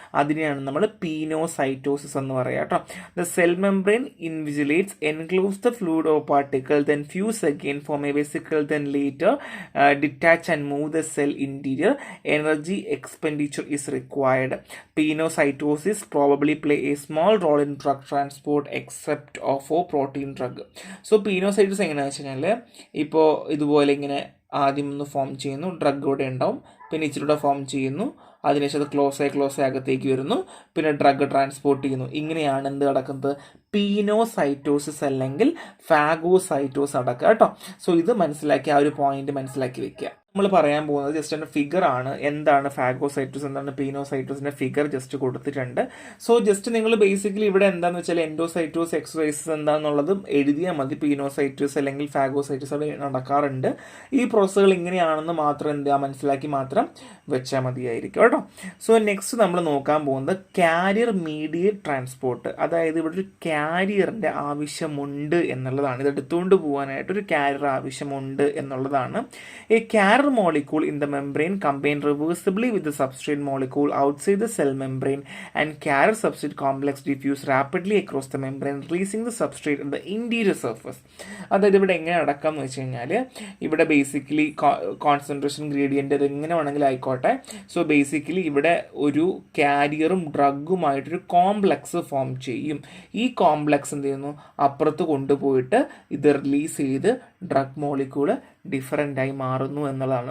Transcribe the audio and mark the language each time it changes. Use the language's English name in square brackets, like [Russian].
[Malayalam] അതിനെയാണ് നമ്മൾ പീനോസൈറ്റോസിസ് എന്ന് പറയാ കേട്ടോ. [English] The cell membrane invigilates enclose the fluid or particle then fuse again form a vesicle then later detach and move the cell interior. Energy expenditure is required. Pinocytosis endocytosis probably play a small role in drug transport except for protein drug. [Malayalam] So പീനോസൈറ്റോസിസ് എങ്ങനെയാണെന്ന് വെച്ച് കഴിഞ്ഞാൽ ഇപ്പോൾ ഇതുപോലെ ഇങ്ങനെ ആദ്യം ഒന്ന് form ചെയ്യുന്നു, drug ഇവിടെ ഉണ്ടാവും, പിന്നെ ഇച്ചിരൂടെ ഫോം ചെയ്യുന്നു, അതിനുശേഷം അത് ക്ലോസ് ആയി അകത്തേക്ക് വരുന്നു, പിന്നെ ഡ്രഗ് ട്രാൻസ്പോർട്ട് ചെയ്യുന്നു. ഇങ്ങനെയാണ് എന്ത് നടക്കുന്നത്? പീനോസൈറ്റോസിസ് അല്ലെങ്കിൽ ഫാഗോസൈറ്റോസ് നടക്കുക കേട്ടോ. സോ ഇത് മനസ്സിലാക്കി, ആ ഒരു പോയിന്റ് മനസ്സിലാക്കി വെക്കുക. നമ്മൾ പറയാൻ പോകുന്നത് ജസ്റ്റ് എൻ്റെ ഫിഗർ ആണ്. എന്താണ് ഫാഗോസൈറ്റോസ്, എന്താണ് പീനോസൈറ്റോസിൻ്റെ ഫിഗർ ജസ്റ്റ് കൊടുത്തിട്ടുണ്ട്. സോ ജസ്റ്റ് നിങ്ങൾ ബേസിക്കലി ഇവിടെ എന്താണെന്ന് വെച്ചാൽ എൻഡോസൈറ്റോസ്, എക്സോസൈറ്റോസ് എന്താണെന്നുള്ളതും എഴുതിയാൽ മതി. പീനോസൈറ്റോസ് അല്ലെങ്കിൽ ഫാഗോസൈറ്റോസ് അവിടെ നടക്കാറുണ്ട്. ഈ പ്രോസസ്സുകൾ ഇങ്ങനെയാണെന്ന് മാത്രം എന്താ മനസ്സിലാക്കി മാത്രം വെച്ചാൽ മതിയായിരിക്കും കേട്ടോ. സോ നെക്സ്റ്റ് നമ്മൾ നോക്കാൻ പോകുന്നത് കാരിയർ മീഡിയേറ്റ് ട്രാൻസ്പോർട്ട്. അതായത് ഇവിടെ ഒരു കാരിയറിൻ്റെ ആവശ്യമുണ്ട് എന്നുള്ളതാണ്. ഇത് എടുത്തുകൊണ്ട് പോകാനായിട്ട് ഒരു കാരിയർ ആവശ്യമുണ്ട് എന്നുള്ളതാണ്. [English] ഈ carrier molecule in the membrane combine reversibly with the substrate molecule outside the cell membrane and carrier substrate complex diffuse rapidly across the membrane releasing the substrate at the interior surface. [Malayalam] അതായത് ഇവിടെ എങ്ങനെ നടക്കാം എന്ന് വെച്ച് കഴിഞ്ഞാൽ ഇവിടെ basically concentration gradient അത് എങ്ങനെ വേണമെങ്കിലും ആയിക്കോട്ടെ. സോ ബേസിക്കലി ഇവിടെ ഒരു കാരിയറും ഡ്രഗുമായിട്ടൊരു കോംപ്ലക്സ് ഫോം ചെയ്യും. ഈ കോംപ്ലക്സ് എന്ത് ചെയ്യുന്നു? അപ്പുറത്ത് കൊണ്ടുപോയിട്ട് ഇത് റിലീസ് ചെയ്ത് ഡ്രഗ് മോളിക്യൂള് ഡിഫറൻ്റ് ആയി മാറുന്നു എന്നുള്ളതാണ്.